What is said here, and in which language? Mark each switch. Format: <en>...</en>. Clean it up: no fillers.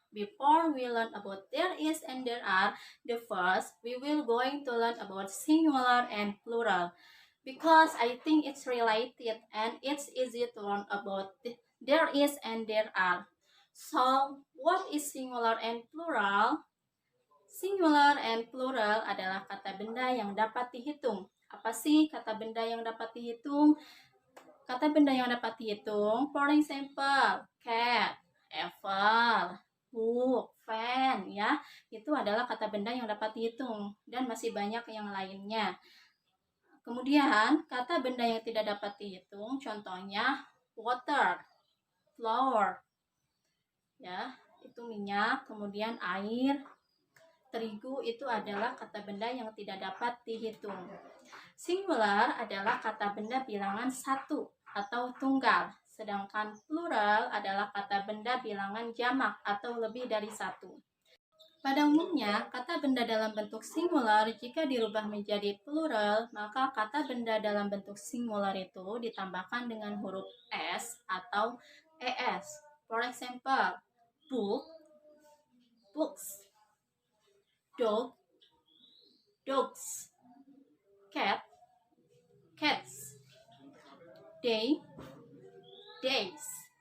<en>Before we learn about there is and there are, the first we will going to learn about singular and plural because I think it's related and it's easy to learn about there is and there are. So, what is singular and plural?</en> <id>Singular and plural adalah kata benda yang dapat dihitung. Apa sih kata benda yang dapat dihitung? Kata benda yang dapat dihitung,</id> <en>for example,</en> <id>cat, apple, book, fan, ya. Itu adalah kata benda yang dapat dihitung dan masih banyak yang lainnya. Kemudian, kata benda yang tidak dapat dihitung, contohnya water, flour, ya, itu minyak, kemudian air, terigu itu adalah kata benda yang tidak dapat dihitung. Singular adalah kata benda bilangan satu atau tunggal, sedangkan plural adalah kata benda bilangan jamak atau lebih dari satu. Pada umumnya, kata benda dalam bentuk singular jika dirubah menjadi plural, maka kata benda dalam bentuk singular itu ditambahkan dengan huruf S atau ES.</id> <en>For example, book, books, dog, dogs, cat, cats, day, days.</en>